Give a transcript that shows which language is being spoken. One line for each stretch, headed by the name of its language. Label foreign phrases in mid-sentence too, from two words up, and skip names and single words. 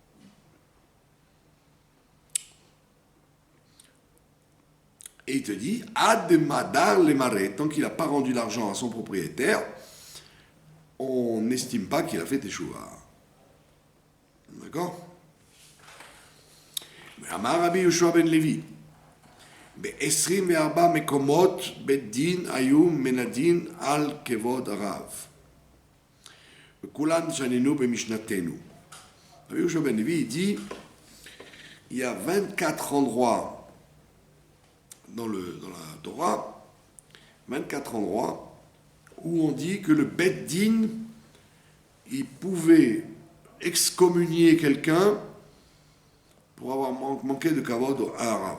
French: Et il te dit, ad madar les marais, tant qu'il n'a pas rendu l'argent à son propriétaire, on n'estime pas qu'il a fait teshuva. D'accord?
Hebrew: אמר רבי יהושע בן לוי, ב-24 מקומות בית דין היו מנדין על כבוד הרב. וכולן שננו במשנתנו.
French: Rabbi Yoshua ben Levi, il dit, il y a 24 endroits dans la Torah, 24 endroits où on dit que le
Hebrew: בית דין,
French: il pouvait excommunier quelqu'un pour avoir manqué de kavod à un rav.